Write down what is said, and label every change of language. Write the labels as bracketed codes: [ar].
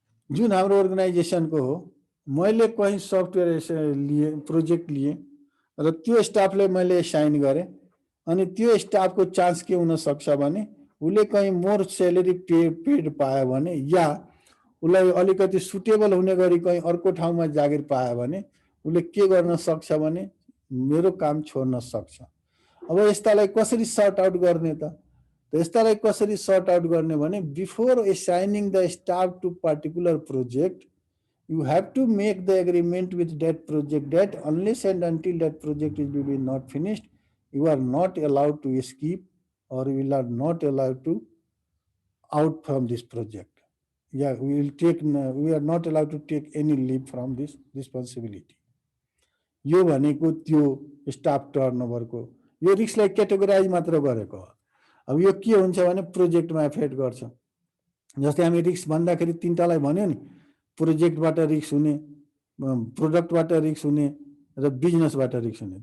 [ne] जुन हाम्रो अर्गनाइजेसनको हो, मैले कहीँ सफ्टवेयर लिएँ, प्रोजेक्ट लिएँ र त्यो स्टाफलाई मैले एसाइन गरेँ, अनि त्यो स्टाफको चान्स के हुनसक्छ भने उसले कहीँ मोर सेलेरी पेड पायो भने या उसलाई अलिकति सुटेबल हुने गरी कहीँ अर्को ठाउँमा जागिर पायो भने उसले के गर्न सक्छ भने मेरो काम छोड्न सक्छ। अब यस्तालाई कसरी सर्ट आउट गर्ने त? त यस्तालाई कसरी सर्ट आउट गर्ने भने [en] Before assigning the staff to particular project you have to make the agreement with that project that unless and until that project is be not finished, you are not allowed to escape or you are not allowed to out from this project. Yeah, we are not allowed to take any leave from this responsibility. [ne] यो भनेको त्यो staff टर्नओभरको यो रिस्कलाई categorise मात्र गरेको हो। अब यो के हुन्छ भने प्रोजेक्टमा एफेक्ट गर्छ। जस्तै हामी रिस्क भन्दाखेरि तीनटालाई भन्यो नि, प्रोजेक्टबाट रिस्क हुने, प्रोडक्टबाट रिस्क हुने र बिजनेसबाट रिस्क हुने।